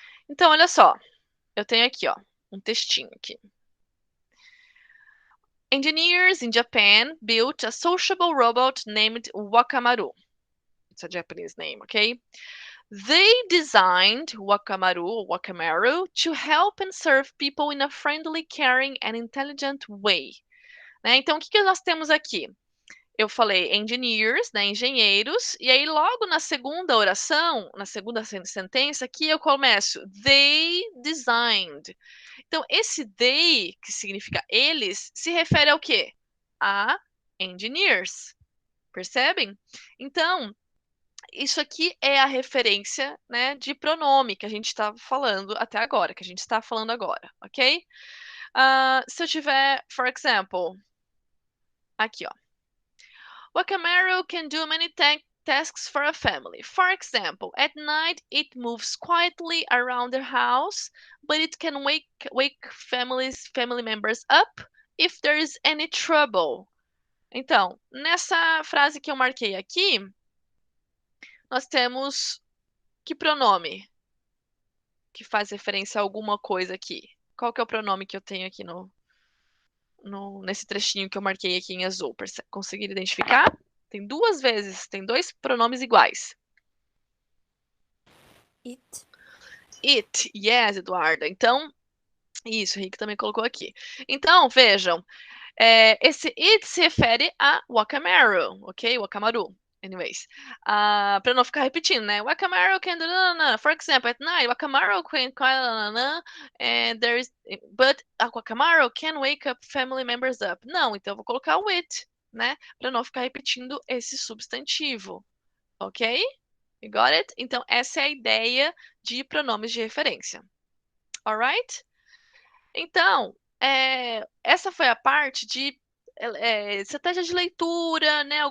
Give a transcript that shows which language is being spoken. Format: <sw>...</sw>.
<pt>Então, olha só, eu tenho aqui, ó, um textinho aqui.</pt> <en>Engineers in Japan built a sociable robot named Wakamaru. It's a Japanese name, okay? They designed Wakamaru to help and serve people in a friendly, caring and intelligent way.</en> <pt>Né? Então, o que nós temos aqui? Eu falei engineers, né, engenheiros, e aí logo na segunda oração, na segunda sentença aqui, eu começo they designed. Então, esse they, que significa eles, se refere ao quê? A engineers. Percebem? Então, isso aqui é a referência, né, de pronome que a gente está falando até agora, que a gente está falando agora, ok? Se eu tiver,</pt> <en>for example,</en> <pt>aqui, ó.</pt> <en>Wakamaru can do many tasks for a family. For example, at night it moves quietly around the house, but it can wake family members up if there is any trouble.</en> <pt>Então, nessa frase que eu marquei aqui, nós temos que pronome que faz referência a alguma coisa aqui? Qual que é o pronome que eu tenho aqui nesse trechinho que eu marquei aqui em azul? Conseguiram identificar? Tem duas vezes, tem dois pronomes iguais.</pt> <en>It. It, yes, Eduarda.</en> <pt>Então, isso, o Rick também colocou aqui. Então, vejam, esse it se refere a Wakamaru, ok? Wakamaru. Anyways, para não ficar repetindo, né?</pt> <en>Wakamaru can do, for example, at night, Wakamaru can and but Wakamaru can wake up family members up.</en> <pt>Não, então eu vou colocar o it, né? Para não ficar repetindo esse substantivo, ok?</pt> <en>You got it?</en> <pt>Então essa é a ideia de pronomes de referência.</pt> <en>Alright?</en> <pt>Então, essa foi a parte de estratégia de leitura, né?</pt>